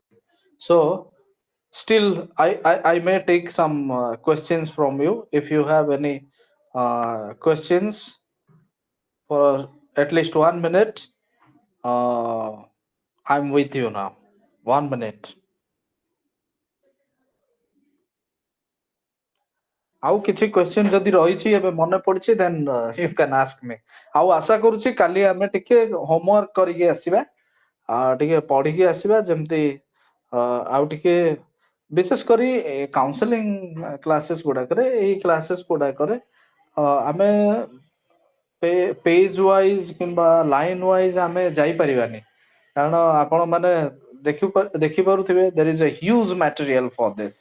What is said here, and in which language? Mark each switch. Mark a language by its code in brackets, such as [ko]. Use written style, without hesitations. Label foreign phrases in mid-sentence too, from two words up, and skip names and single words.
[en] So still, I may take some questions from you. If you have any questions for at least 1 minute, I'm with you now. 1 minute. [or] ଆଉ କିଛି କ୍ୱେଶ୍ଚନ ଯଦି ରହିଛି ଏବେ ମନେ ପଡିଛି, [en] then you can ask me. [or] ଆଉ ଆଶା କରୁଛି କାଲି ଆମେ ଟିକେ ହୋମୱାର୍କ କରିକି ଆସିବା, ଟିକେ ପଢିକି ଆସିବା ଯେମିତି ଆଉ ଟିକେ ବିଶେଷ କରି [en] counseling classes [or] ଗୁଡାକରେ ଏଇ କ୍ଲାसेସ୍ ଗୁଡାକରେ ଆମେ [en] page wise [or] କିମ୍ବା [en] line wise [or] ଆମେ ଯାଇପାରିବାନି, କାରଣ ଆପଣ ମାନେ ଦେଖିପାରୁଥିବେ [en] there is a huge material for this.